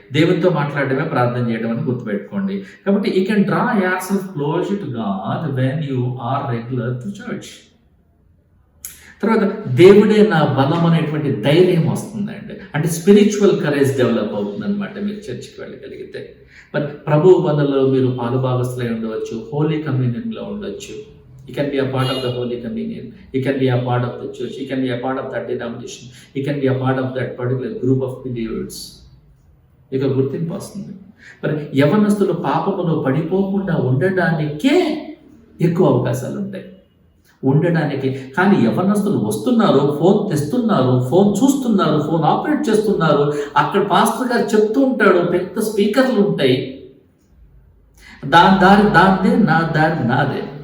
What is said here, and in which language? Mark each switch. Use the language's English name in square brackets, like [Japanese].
[Telugu] దేవునితో మాట్లాడమే ప్రార్థన చేయడం అని గుర్తుపెట్టుకోండి. కాబట్టి [English] You can draw yourself closer to God when you are regular to church. [Telugu] తర్వాత దేవుడే నా బలం అనేటువంటి ధైర్యం వస్తుందండి, అంటే [English] spiritual courage [Telugu] డెవలప్ అవుతుంది అనమాట మీరు చర్చ్కి వెళ్ళగలిగితే. మరి ప్రభు వలలో మీరు పాలుభాగస్తులై ఉండవచ్చు, హోలీ కమ్యూనియన్లో ఉండొచ్చు. [English] You can be a part of the Holy Communion. You can be a part of the church. You can be a part of that denomination. You can be a part of that particular group of believers. [Telugu] ఇక గుర్తింపు వస్తుంది. మరి యవనస్తులు పాపములో పడిపోకుండా ఉండడానికే ఎక్కువ అవకాశాలు ఉంటాయి. ఉండడానికి. కానీ యవ్వనస్తులు వస్తున్నారు, ఫోన్ తెస్తున్నారు, ఫోన్ చూస్తున్నారు, ఫోన్ ఆపరేట్ చేస్తున్నారు. అక్కడ పాస్టర్ గారు చెప్తూ ఉంటాడు, పెద్ద స్పీకర్లు ఉంటాయి, దాని దారి దాందే, నా దారి నాదే.